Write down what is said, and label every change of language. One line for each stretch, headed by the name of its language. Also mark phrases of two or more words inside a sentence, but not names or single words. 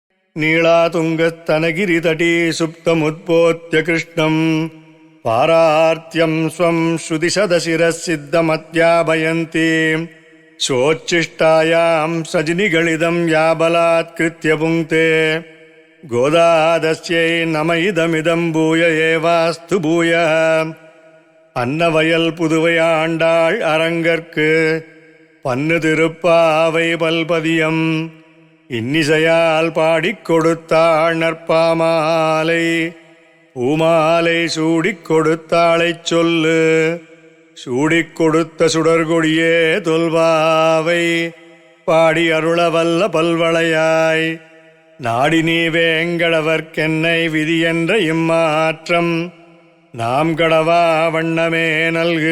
Sanskrit: नीलातुङ्गस्तनगिरितटी सुप्तमुत्पोत्य कृष्णम् पारार्त्यं स्वं श्रुतिशतशिरः सिद्धमत्याभयन्ति स्वोच्छिष्टायां सजनिगलिदं या बलात्कृत्य पुङ्क्ते गोदादस्यै नम इदमिदं भूय एवास्तु भूयः
Tamil: அன்னவயல் புதுவை ஆண்டாள் அரங்கற்கு பன்னு திருப்பாவை பல்பதியம் இன்னிசையால் பாடிக் கொடுத்தாள் நற்பாமாலை பூமாலை சூடிக் கொடுத்தாளைச் சொல்லு சூடிக் கொடுத்த சுடர்கொடியே தொல்வாவை பாடி அருளவல்ல பல்வளையாய் நாடி நீ வேங்கடவர்க்கென்னை விதி என்ற இம்மாற்றம் நாம் கடவா வண்ணமே நல்கு.